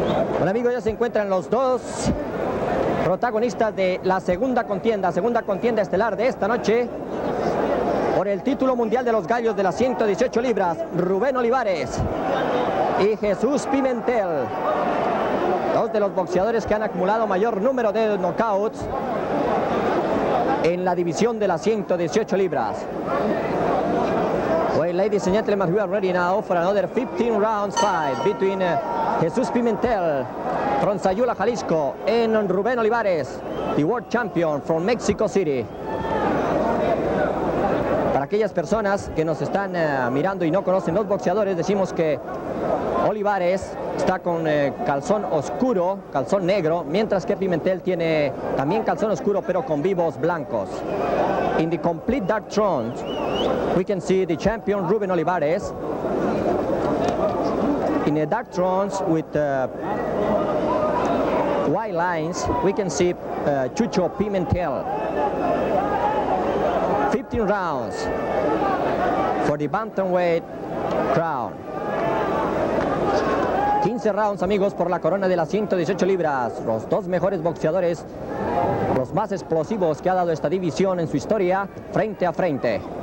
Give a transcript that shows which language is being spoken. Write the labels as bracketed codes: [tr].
[es] Bueno, amigos, ya se encuentran los dos protagonistas de la segunda contienda estelar de esta noche por el título mundial de los gallos de las 118 libras, Ruben Olivares y Jesús Pimentel, dos de los boxeadores que han acumulado mayor número de knockouts en la división de las 118 libras. [en] Well, ladies and gentlemen, we are ready now for another 15 rounds fight between Jesus Pimentel from Sayula, Jalisco, and Ruben Olivares, the world champion from Mexico City. [es] Para aquellas personas que nos están mirando y no conocen los boxeadores, decimos que Olivares está con calzón oscuro, calzón negro, mientras que Pimentel tiene también calzón oscuro pero con vivos blancos. [en] In the complete dark trunks, we can see the champion Ruben Olivares. In the dark trunks with white lines, we can see Chucho Pimentel. 15 rounds for the bantamweight crown. [es] 15 rounds, amigos, por la corona de las 118 libras. Los dos mejores boxeadores, los más explosivos que ha dado esta división en su historia, frente a frente.